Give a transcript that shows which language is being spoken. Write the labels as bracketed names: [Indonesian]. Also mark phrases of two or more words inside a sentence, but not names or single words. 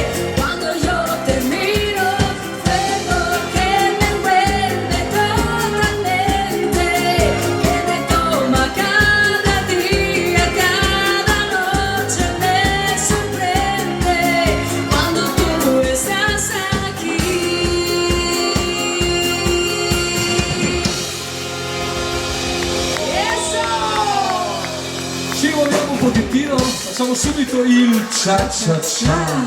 [Spanish] Cuando yo te miro, fuego que me envuelve totalmente, que me toma cada día, cada noche me sorprende cuando tú estás aquí. [Italian] Ci muoviamo un pochettino, facciamo subito il cia cia cia.